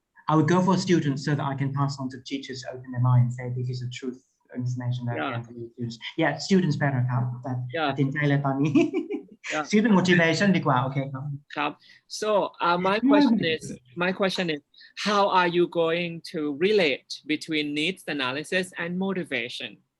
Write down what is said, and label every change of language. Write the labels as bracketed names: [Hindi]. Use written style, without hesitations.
[English] I would go for students so that I can pass on to teachers, open their mind, say this is the truth information that I can for students. Yeah, students better [Thai] ครับแต่ตัดสินใจเลยตอนนี้ student motivation ดีกว่า okay ครับ [English] So my question is how are you going to relate between needs analysis and motivation?